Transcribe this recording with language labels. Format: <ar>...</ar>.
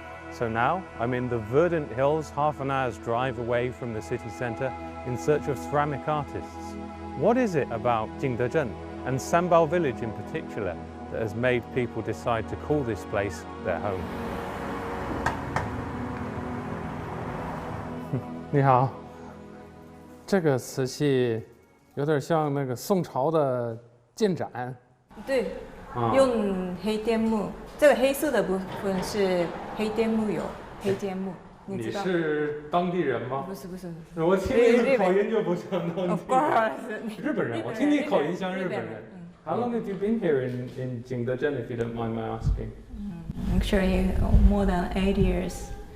<en>So now I'm in the verdant hills, half an hour's drive away from the city centre, in search of ceramic artists. What is it about Jingdezhen and Sanbao village in particular that has made people decide to call this place their home?</en> <zh>你好，这个瓷器有点像那个宋朝的建盏。对，用黑滇木，这个黑色的部分是黑滇木油，黑滇木。你是当地人吗？不是不是，我听你口音就不像当地人。日本人，我听你口音像日本人。</zh> <en>How long have you been here in Jingdezhen, if you don't mind my asking? Actually, more than 8 years.</en>